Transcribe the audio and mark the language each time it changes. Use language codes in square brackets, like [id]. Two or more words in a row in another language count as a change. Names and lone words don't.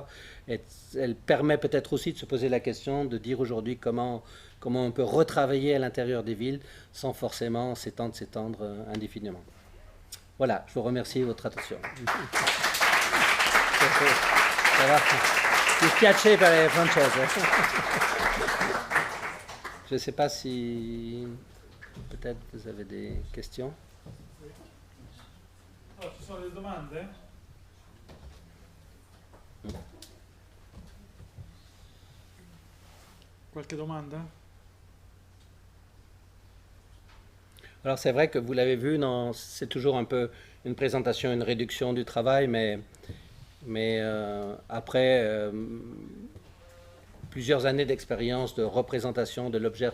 [fr] Et elle permet peut-être aussi de se poser la question de dire aujourd'hui comment on peut retravailler à l'intérieur des villes sans forcément s'étendre indéfiniment. Voilà, je vous remercie de votre attention. Ça va. [it] Mi piace per francese. [fr] Je ne sais pas si peut-être vous avez des questions. [it] Allora, ci sono delle domande? Qualche domanda? [fr] Alors c'est vrai que vous l'avez vu, c'est toujours un peu une présentation, une réduction du travail, mais après plusieurs années d'expérience de représentation de l'objet